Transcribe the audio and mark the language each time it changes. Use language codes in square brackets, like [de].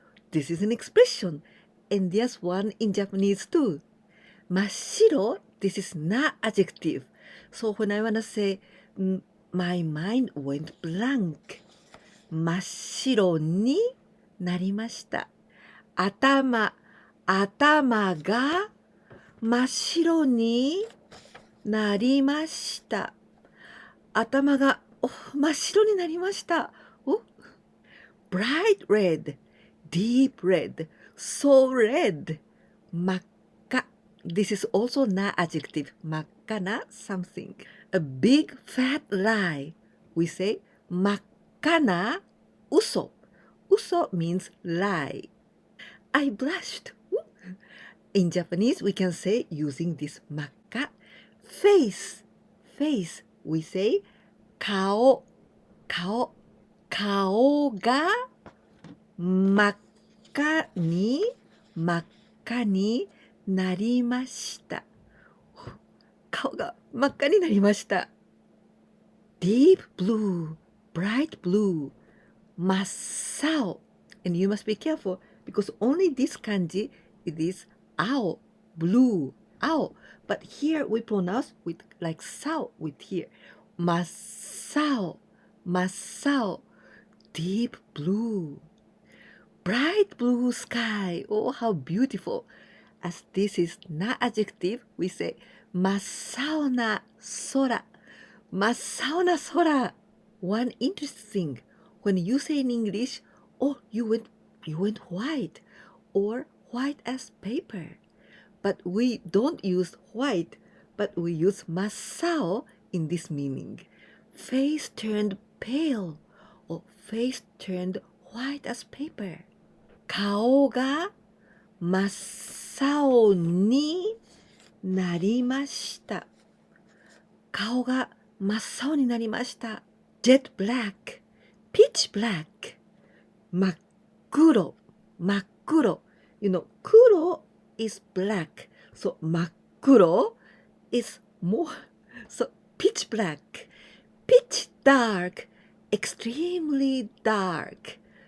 [en] This is an expression, and there's one in Japanese too. 真っ白, this is not adjective. So when I want to say, my mind went blank, [ja] 真っ白になりました。頭が真っ白になりました。頭が真っ白になりました。 [en] bright red, deep red, so red, 真っ赤。 This is also not adjective. 真っ赤な something. A big fat lie. We say [ja] 真っ赤な嘘。 [en] 嘘 means lie. I blushed. In Japanese, we can say using this 真っ赤 face, face, we say [ja] 顔、顔、顔が真っ赤に、真っ赤になりました。顔が真っ赤になりました。 [en] Deep blue, bright blue, 真っ青。 And you must be careful because only this kanji it is 青, blue, 青. But here we pronounce with like sao with here. [ja] 真っ青、真っ青。 [en] Deep blue. Bright blue sky. Oh, how beautiful. As this is not adjective, we say [ja] 真っ青な空。真っ青な空. [en] One interesting thing, when you say in English, oh, you went white, or white as paper. But we don't use white, but we use 真っ青 in this meaning. Face turned pale, or face turned white as paper. [ja] 顔が真っ青になりました。顔が真っ青になりました。 [en] Jet black, pitch black, 真っ黒、真っ黒。 You know, 黒 is black, so 真っ黒 is more, so pitch black. Pitch dark, extremely dark.